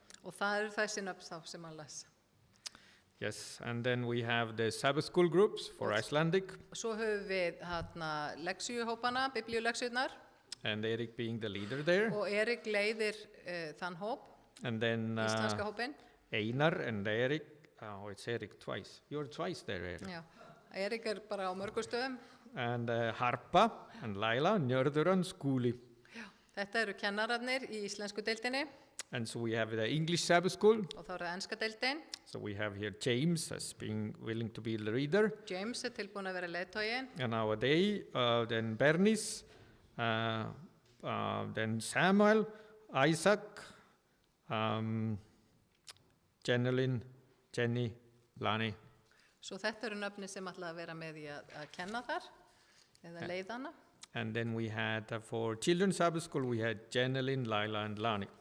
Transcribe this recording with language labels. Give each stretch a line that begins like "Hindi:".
Icelandic: Og það eru þessi nöfn þá sem hann les.
English: Yes, and then we have the Sabbath school groups for Icelandic.
Icelandic: Svo höfum við leksíuhópana, biblíuleksíurnar.
English: And Erik being the leader there.
Icelandic: Og Erik leiðir þann hóp,
English: and then
Icelandic: íslenska hópinn.
English: Einar and Erik, oh it's Erik twice. You're twice there, Erik.
Icelandic: Já, Erik bara á mörgum stöðum.
English: And Harpa and Laila, Njörður and Skúli.
Icelandic: Já, þetta eru kennararnir í íslensku deildinni.
English: And so we have the English Sabbath school.
Icelandic: Og þá enska deildin.
English: So we have here James as being willing to be the reader.
Icelandic: James tilbúin að vera leiðtoginn.
English: And nowadays, then Bernis, then Samuel, Isaac, Jenny, Lani.
Icelandic: Svo þetta eru nöfni sem ætla að vera með í að kenna þar, eða leiðana.
English: And then we had, for Children's Sabbath School, we had Jenelyn, Laila and Lani.